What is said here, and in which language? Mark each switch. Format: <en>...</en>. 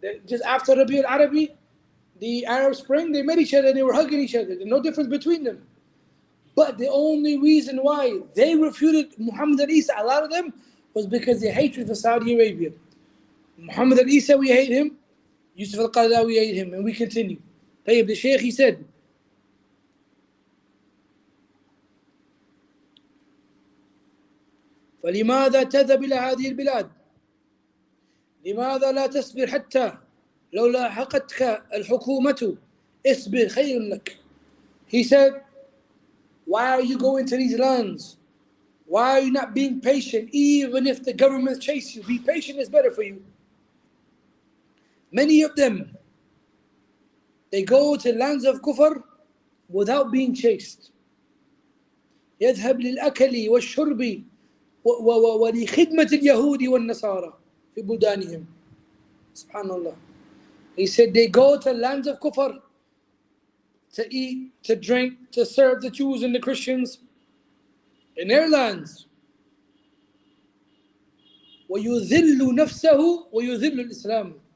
<en>Just after Rabi al-Arabi, the Arab Spring, they met each other and they were hugging each other. There's no difference between them. But the only reason why they refuted Muhammad al-Isa, a lot of them, was because they hatred for Saudi Arabia. Muhammad al-Isa, we hate him. Yusuf al-Qaradawi, we hate him. And we continue.</en> <ar>طيب,</ar> <en>the Shaykh, he said,</en> <ar>فلماذا تذهب إلى هذه البلاد؟ لماذا لا تصبر حتى لو لاحقتك الحكومة اصبر خير لك.</ar> <en>He said, why are you going to these lands? Why are you not being patient even if the government chase you? Be patient, is better for you. Many of them, they go to lands of kufr without being chased.</en> <ar>يذهب للأكل والشرب ولخدمة اليهود والنصارى في بلدانهم. Subhanallah.</ar> <en>He said they go to lands of kufr to eat, to drink, to serve the Jews and the Christians in their lands.</en> <ar>ويذل نفسه ويذل الإسلام.</ar>